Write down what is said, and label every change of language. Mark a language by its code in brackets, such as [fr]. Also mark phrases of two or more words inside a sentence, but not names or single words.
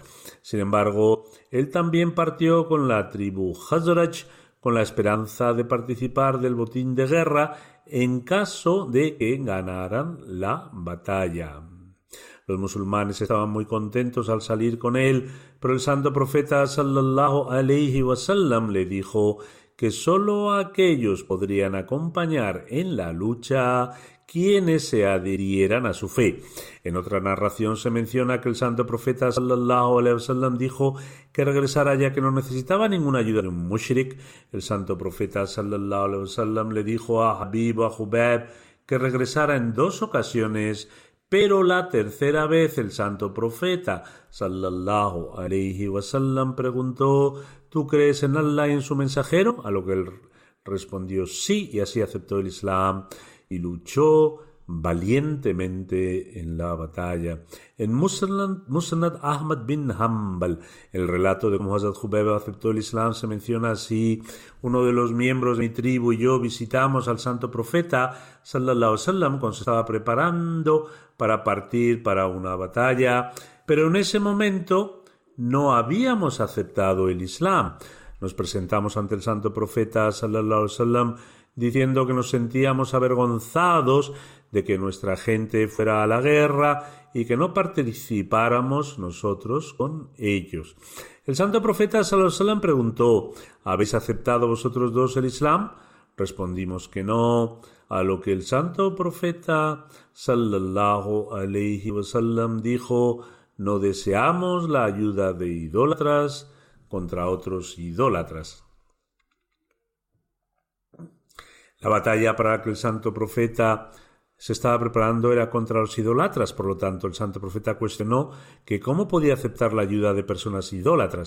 [es] Sin embargo, él también partió con la tribu Khazraj con la esperanza de participar del botín de guerra en caso de que ganaran la batalla. Los musulmanes estaban muy contentos al salir con él, pero el santo profeta [ar] صلى الله عليه وسلم [es] le dijo que sólo aquellos podrían acompañar en la lucha quienes se adhirieran a su fe. En otra narración se menciona que el santo profeta [ar] صلى الله عليه وسلم [es] dijo que regresara ya que no necesitaba ninguna ayuda de un mushrik. El santo profeta [ar] صلى الله عليه وسلم [es] le dijo a Habib o a Hubab que regresara en 2 ocasiones, pero la tercera vez el santo profeta [ar] صلى الله عليه وسلم [es] preguntó: ¿tú crees en Allah y en su mensajero? A lo que él respondió sí, y así aceptó el Islam y luchó valientemente en la batalla. En Musnad Ahmad bin Hanbal, el relato de cómo Hazrat Hubab aceptó el Islam, se menciona así: uno de los miembros de mi tribu y yo visitamos al santo profeta [ar] صلى الله عليه وسلم [es] cuando se estaba preparando para partir para una batalla, pero en ese momento no habíamos aceptado el Islam. Nos presentamos ante el santo profeta [ar] صلى الله عليه وسلم [es] diciendo que nos sentíamos avergonzados de que nuestra gente fuera a la guerra y que no participáramos nosotros con ellos. El santo profeta [ar] صلى الله عليه وسلم [es] preguntó: ¿habéis aceptado vosotros dos el Islam? Respondimos que no, a lo que el santo profeta [ar] صلى الله عليه وسلم [es] dijo: no deseamos la ayuda de idólatras contra otros idólatras. La batalla para la que el santo profeta se estaba preparando era contra los idólatras, por lo tanto el santo profeta cuestionó que cómo podía aceptar la ayuda de personas idólatras.